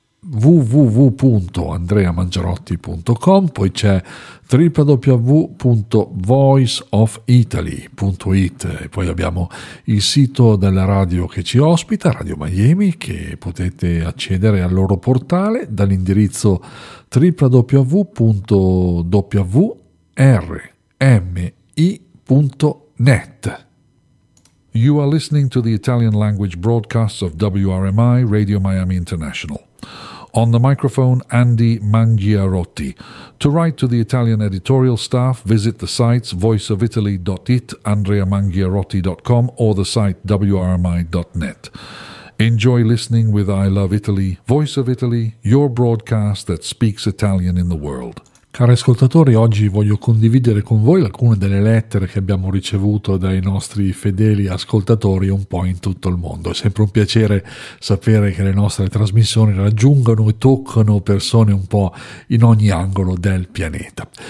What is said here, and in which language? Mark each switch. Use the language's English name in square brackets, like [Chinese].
[Italian] www.andreamangiarotti.com, poi c'è www.voiceofitaly.it e poi abbiamo il sito della radio che ci ospita, Radio Miami, che potete accedere al loro portale dall'indirizzo www.wrmi.net. [English] You are listening to the Italian language broadcast of WRMI, Radio Miami International. On the microphone, Andy Mangiarotti. To write to the Italian editorial staff, visit the sites voiceofitaly.it, andreamangiarotti.com, or the site wrmi.net. Enjoy listening with I Love Italy, Voice of Italy, your broadcast that speaks Italian in the world. [Italian] Cari ascoltatori, oggi voglio condividere con voi alcune delle lettere che abbiamo ricevuto dai nostri fedeli ascoltatori un po' in tutto il mondo. È sempre un piacere sapere che le nostre trasmissioni raggiungano e toccano persone un po' in ogni angolo del pianeta.